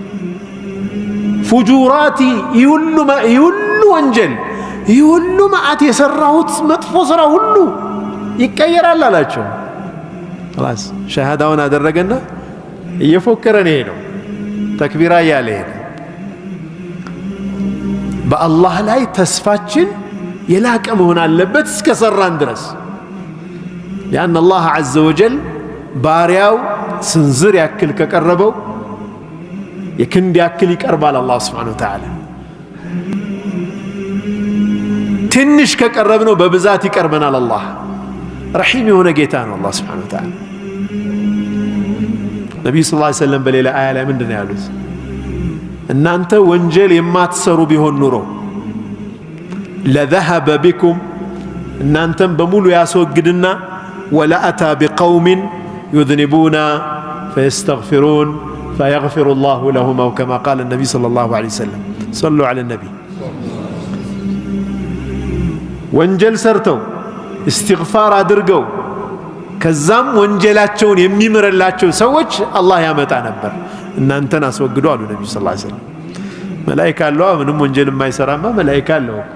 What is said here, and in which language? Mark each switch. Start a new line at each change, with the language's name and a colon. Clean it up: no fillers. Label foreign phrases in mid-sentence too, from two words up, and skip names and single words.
Amharic: ፉጁራቲ ይሁሉ ወንጀል ይሁሉ ማዓት የሰራሁት መጥፎ ስራ ሁሉ ይቀየራል አላቸው። خلاص ሸሃዳውን አደረገና እየፎከረ ነው ሄደው ተክቢራ ያለ ሄደ። በአላህ ላይ ተስፋችን የላቀ መሆን አለበት እስከ ሰራን ድረስ።
Arabic: لأن الله عز وجل
Amharic: ባሪያው ስንዝር ያክል ከቀረበው የክንድ ያክል ይቀርባል አላህ
Arabic: سبحانه وتعالى።
Amharic: ትንሽ ከቀረብነው በብዛት ይቀርበናል አላህ። ረሂም የሆነ ጌታ ነው አላህ
Arabic: سبحانه وتعالى።
Amharic: ነብዩ
Arabic: صلى الله عليه وسلم
Amharic: በሌላ አያ ላይ ምንድነው ያሉት? እናንተ ወንጀል የማትሰሩ ቢሆን ኑሮ
Arabic: ለذهب بكم
Amharic: እናንተም በሙሉ ያስወግድና
Arabic: ወለአታ بقوم يذنبون فيستغفرون فيغفر الله لهم أو كما قال النبي صلى الله عليه وسلم صلوا على النبي
Amharic: ወንጀል ሰርተው استغفار አድርገው ከዛም ወንጀላቸውን የሚምርላቸው ሰዎች አላህ ያመጣ ነበር። እናንተን አስወግዱ አሉ ነብዩ
Arabic: صلى الله عليه وسلم።
Amharic: መላእክት አለው ምንም ወንጀል የማይሰራማ መላእክት አለው።